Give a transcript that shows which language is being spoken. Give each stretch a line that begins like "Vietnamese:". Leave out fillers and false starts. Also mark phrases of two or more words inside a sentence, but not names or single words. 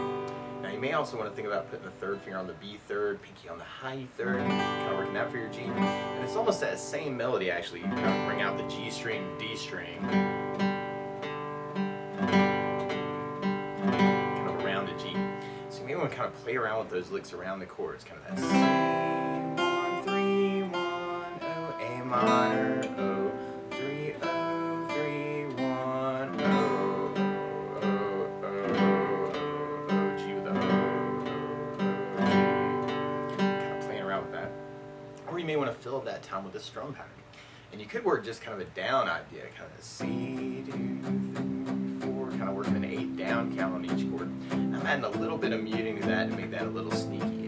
English: Now you may also want to think about putting the 3rd finger on the B 3rd, pinky on the high E 3rd, kind of working that for your G. And it's almost that same melody actually. You kind of bring out the G string, D string, you want to kind of play around with those licks around the chords, kind of that C, 1, 3, 1, O, A minor, O, 3, O, 3, 1, O, O, O, O, G with the O, O, G. Kind of playing around with that. Or you may want to fill that time with a strum pattern. And you could work just kind of a down idea, kind of C, do, 3, 4, kind of working an 8 down count on each chord. I'm adding a little bit of muting to that to make that a little sneaky.